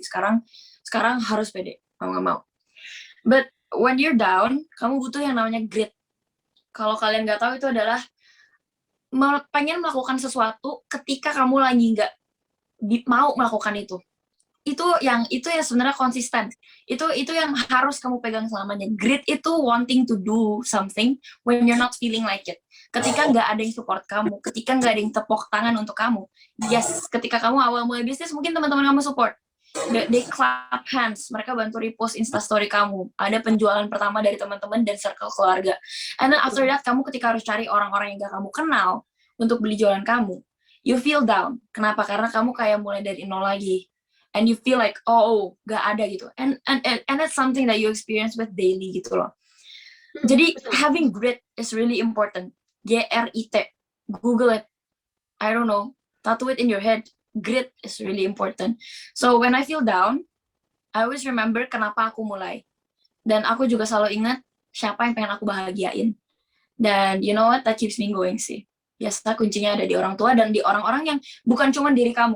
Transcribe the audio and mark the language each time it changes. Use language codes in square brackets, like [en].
[id] Sekarang harus pede, mau nggak mau. [en] But when you're down, [id] kamu butuh yang namanya grit. Kalau kalian nggak tahu, itu adalah pengen melakukan sesuatu ketika kamu lagi nggak mau melakukan itu. Itu yang sebenarnya konsisten. Itu yang harus kamu pegang selamanya. [en] Grit itu wanting to do something when you're not feeling like it. [id] Ketika nggak ada yang support kamu, ketika nggak ada yang tepuk tangan untuk kamu. Yes, ketika kamu awal mulai bisnis, mungkin teman-teman kamu support. [en] They clap hands, [id] mereka bantu repost instastory kamu. Ada penjualan pertama dari teman-teman dan circle keluarga. [en] And then after that, [id] kamu ketika harus cari orang-orang yang gak kamu kenal untuk beli jualan kamu, [en] you feel down. [id] Kenapa? Karena kamu kayak mulai dari nol lagi. [en] And you feel like, oh, gak ada gitu. And that's something that you experience with daily gitu loh. Jadi having grit is really important. GRIT. Google it. I don't know. Tattoo it in your head. Grit is really important. So when I feel down, I always remember [id] kenapa aku mulai. Dan aku juga selalu ingat siapa yang pengen aku bahagiain. Dan [en] you know what? That keeps me going [id] sih. Biasa kuncinya ada di orang tua dan di orang-orang yang bukan cuma diri kamu.